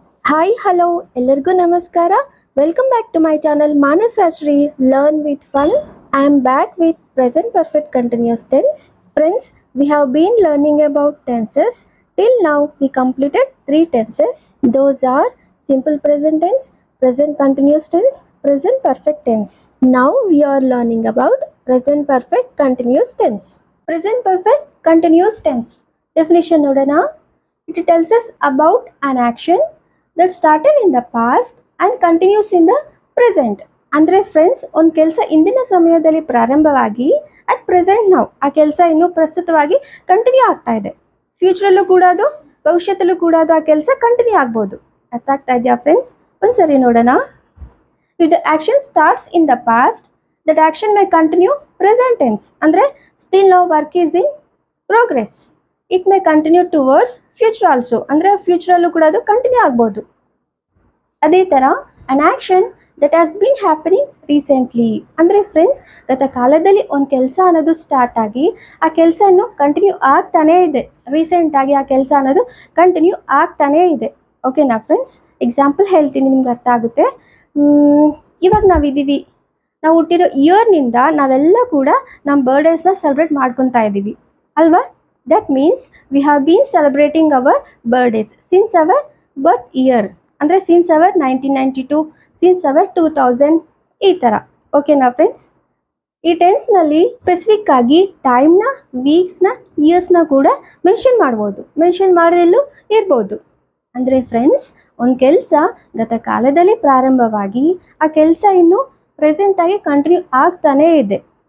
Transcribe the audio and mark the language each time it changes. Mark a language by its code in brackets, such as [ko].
[en] Hi, hello, [kn] ಎಲ್ಲರಿಗೂ ನಮಸ್ಕಾರ. [en] Welcome back to my channel Manasashri Learn with Fun. I am back with present perfect continuous tense. Friends, we have been learning about tenses. Till now, we completed 3 tenses. Those are simple present tense, present continuous tense, present perfect tense. Now, we are learning about present perfect continuous tense. Present perfect continuous tense. Definition [kn] nodana. [en] It tells us about an action that started in the past and continues in the present. [kn] ಅಂದರೆ friends ಒಂದು ಕೆಲಸ ಇಂದಿನ ಸಮಯದಲ್ಲಿ ಪ್ರಾರಂಭವಾಗಿ at present ನಾವು ಆ ಕೆಲಸ ಇನ್ನೂ ಪ್ರಸ್ತುತವಾಗಿ ಕಂಟಿನ್ಯೂ ಆಗ್ತಾ ಇದೆ. ಫ್ಯೂಚರಲ್ಲೂ ಕೂಡ ಅದು ಭವಿಷ್ಯದಲ್ಲೂ ಕೂಡ ಅದು ಆ ಕೆಲಸ ಕಂಟಿನ್ಯೂ ಆಗ್ಬೋದು. ಅರ್ಥ ಆಗ್ತಾ ಇದೆಯಾ ಫ್ರೆಂಡ್ಸ್? ಒಂದ್ಸರಿ ನೋಡೋಣ. [en] If the action starts in the past that action may continue present tense. ಅಂದರೆ still now work is in progress. It may continue towards future also. [kn] ಅಂದರೆ ಫ್ಯೂಚರಲ್ಲೂ ಕೂಡ ಅದು ಕಂಟಿನ್ಯೂ ಆಗ್ಬೋದು. ಅದೇ ಥರ [en] An action that has been happening recently. [kn] ಅಂದರೆ friends, ಗತ ಕಾಲದಲ್ಲಿ ಒಂದು ಕೆಲಸ ಅನ್ನೋದು ಸ್ಟಾರ್ಟ್ ಆಗಿ ಆ ಕೆಲಸ ಇನ್ನೂ ಕಂಟಿನ್ಯೂ ಆಗ್ತಾನೇ ಇದೆ. ರೀಸೆಂಟಾಗಿ ಆ ಕೆಲಸ ಅನ್ನೋದು ಕಂಟಿನ್ಯೂ ಆಗ್ತಾನೇ ಇದೆ. ಓಕೆನಾ ಫ್ರೆಂಡ್ಸ್? ಎಕ್ಸಾಂಪಲ್ ಹೇಳ್ತೀನಿ, ನಿಮ್ಗೆ ಅರ್ಥ ಆಗುತ್ತೆ. ಇವಾಗ ನಾವಿದ್ದೀವಿ, ನಾವು ಹುಟ್ಟಿರೋ ಇಯರ್ನಿಂದ ನಾವೆಲ್ಲ ಕೂಡ ನಮ್ಮ ಬರ್ಡೇಸ್ನ ಸೆಲೆಬ್ರೇಟ್ ಮಾಡ್ಕೊತಾ ಇದ್ದೀವಿ ಅಲ್ವಾ? [en] That means we have been celebrating our birthdays since our birth year. ಅಂದರೆ since our 1992, since our 2000 [kn] ಈ ಥರ. ಓಕೆನಾ ಫ್ರೆಂಡ್ಸ್? ಈ ಟೆನ್ಸ್ನಲ್ಲಿ ಸ್ಪೆಸಿಫಿಕ್ ಆಗಿ ಟೈಮ್ನ, ವೀಕ್ಸ್ನ, ಇಯರ್ಸ್ನ ಕೂಡ ಮೆನ್ಷನ್ ಮಾಡ್ಬೋದು. ಮೆನ್ಷನ್ ಮಾಡದಲ್ಲೂ ಇರ್ಬೋದು. ಅಂದರೆ ಫ್ರೆಂಡ್ಸ್, ಒಂದು ಕೆಲಸ ಗತ ಕಾಲದಲ್ಲಿ ಪ್ರಾರಂಭವಾಗಿ ಆ ಕೆಲಸ ಇನ್ನೂ ಪ್ರೆಸೆಂಟಾಗಿ ಕಂಟಿನ್ಯೂ ಆಗ್ತಾನೇ ಇದೆ.